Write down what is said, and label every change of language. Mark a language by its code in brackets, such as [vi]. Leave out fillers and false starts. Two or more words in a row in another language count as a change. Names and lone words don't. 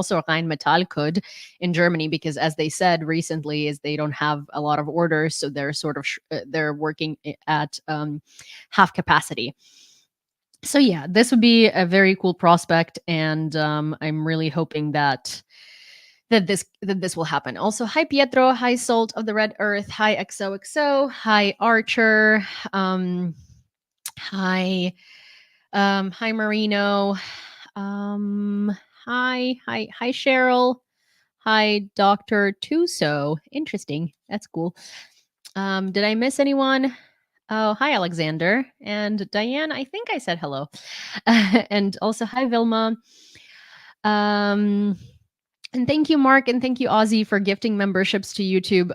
[en] Also, Rheinmetall could in Germany, because as they said recently, is they don't have a lot of orders, so they're sort of they're working at half capacity. So yeah, this would be a very cool prospect, and I'm really hoping that this will happen. Also, hi Pietro, hi Salt of the Red Earth, hi XOXO, hi Archer, hi hi Marino, hi Cheryl, hi Dr. Tuso. Interesting, that's cool. Did I miss anyone? Oh, hi Alexander and Diane. I think I said hello, and also hi Vilma. And thank you, Mark, and thank you, Ozzy, for gifting memberships to YouTube.